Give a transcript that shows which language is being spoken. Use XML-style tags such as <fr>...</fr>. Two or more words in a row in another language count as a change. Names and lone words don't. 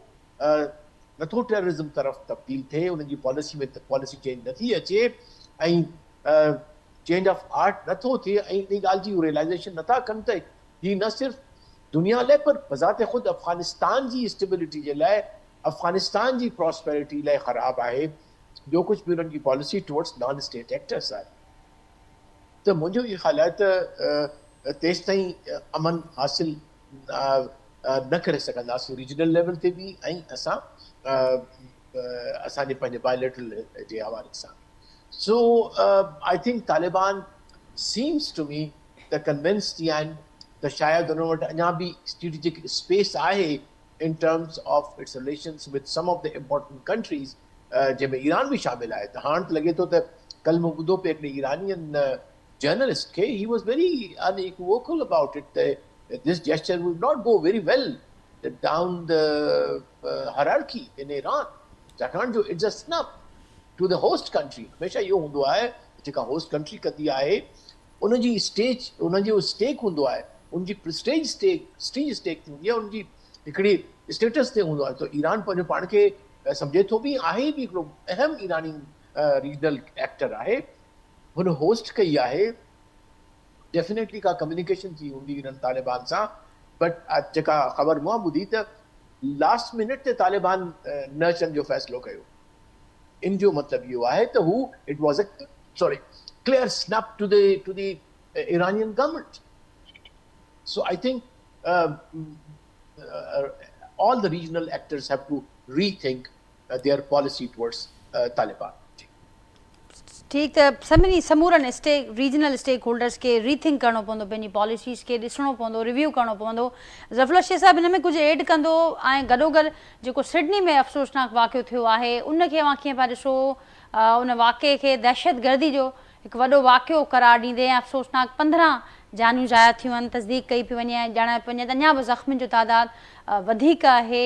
<sd>नथो टेररिज्म तरफ़ तब्दील थिए, उन्हनि जी पॉलिसी में</sd> <en>policy change</en> <sd>नथी अचे ऐं</sd> <en>change of art</en> <sd>नथो थिए ऐं इन ॻाल्हि जी रियलाइज़ेशन नथा कनि त ही न सिर्फ़ु दुनिया लाइ पर बज़ाते ख़ुदि अफ़गानिस्तान जी स्टेबिलिटी जे लाइ, अफ़गानिस्तान जी प्रॉस्पेरिटी लाइ ख़राबु आहे जो कुझु बि उन्हनि जी</sd> <en>policy towards non state actors</en> <sd>आहे. त मुंहिंजो इहो ख़्यालु आहे त तेसि ताईं अमन हासिल न करे सघंदासीं</sd> <en>regional level</en> <sd>ते बि ऐं असां असांजे पंहिंजे बायोलेटरल जे हवाले सां.</sd> <en>So I think Taliban seems to me the convinced</en> <sd>आहिनि त शायदि उन्हनि वटि अञा बि</sd> <en>strategic space आहे in terms of its relations with some of the important countries</en> <sd>जंहिंमें ईरान बि शामिल आहे. त हाणे त लॻे थो त कल्ह मूं ॿुधो पियो हिकिड़े</sd> <en>Iranian journalist</en> <sd>खे,</sd> <en>he was very unequivocal about it that this gesture would not go very well down the hierarchy in Iran.</en> <sd>छाकाणि जो</sd> <en>it's a snub to the host country.</en> <sd>हमेशह इहो हूंदो आहे जेका</sd> <en>host country</en> <sd>कंदी आहे उनजी स्टेज, उनजो स्टेक हूंदो आहे उनजी प्रेस्टीज स्टेक थींदी आहे, उनजी हिकिड़ी स्टेटस ते हूंदो आहे. त ईरान पंहिंजो पाण खे सम्झे थो बि आहे बि हिकिड़ो अहम ईरानी</sd> <en>regional actor</en> <sd>आहे. हुन होस्ट कई आहे. डेफिनेटली का कम्युनिकेशन थी हूंदी इन्हनि तालिबान सां, बट जेका ख़बर मां ॿुधी त</sd> <en>last minute</en> <sd>ते तालिबान न अचण जो फ़ैसिलो कयो. इन जो मतिलबु इहो आहे त हू</sd> <en>it was a clear snap to the Iranian government. So I think all the regional actors have to rethink their policy towards Taliban.</en> <sd>ठीक त सभिनी समूरनि</sd> <en>regional stake holders</en> <sd>खे रीथिंक करिणो पवंदो, पंहिंजी पॉलिसीज़ खे ॾिसणो पवंदो, रिव्यू करिणो पवंदो. ज़फ़रुल्ला शेख साहिबु हिन में कुझु एड कंदो ऐं गॾोगॾु जेको सिडनी में अफ़सोसनाक वाक़ियो थियो आहे उनखे अवां कीअं पिया ॾिसो, उन वाक़े खे दहशतगर्दी जो हिकु वॾो वाक़ियो करार ॾींदे ऐं अफ़सोसनाक 15 जानियूं ज़ाया थियूं आहिनि, तस्दीक कई पई वञे, ॼाणाए पई वञे त अञा बि ज़ख़्मियुनि जो तादादु वधीक आहे.</sd>